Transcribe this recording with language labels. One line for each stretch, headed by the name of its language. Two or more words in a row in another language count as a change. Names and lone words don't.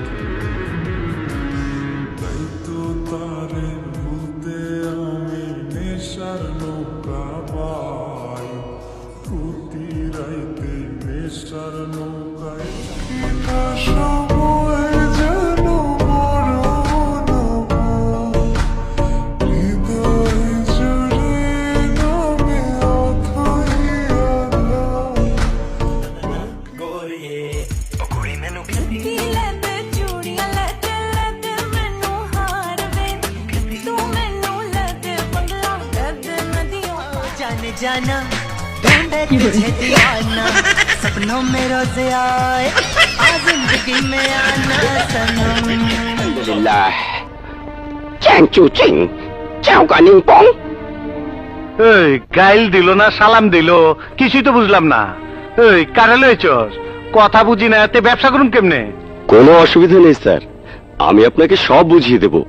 Bangla: তো তারে ভুলতে আমি নেশার নৌকা পাই, প্রতি রাইতে নেশার নৌকায় সময় যেন মরণ হৃদয় জুড়ে নামে অথই আল্লাহ।
Punjabi: ਲੈਦੇ ਚੂੜੀਆਂ ਲੈਦੇ ਲੈਦੇ ਮੈਨੂੰ ਹਾਰ ਵੇ ਤੂੰ ਮੈਨੂੰ ਲੈਦੇ ਬੰਗਲਾ ਲੈਦੇ ਨਦੀਆਂ
Hindi: जाने जाना ढूंढे तुझे दीवाना, सपनों में रोज आए आ जिंदगी में आना सनम। আলহামদুলিল্লাহ। চ্যাং চু চিং চাও গানিং পং।
Bangla: এই গাইল দিল না সালাম দিল, কিছুই তো বুঝলাম না। এই কারে লইছস? কথা বুঝি না, এতে ব্যবসা করুন কেমনে? কোনো অসুবিধা নেই স্যার, আমি আপনাকে সব বুঝিয়ে দেব।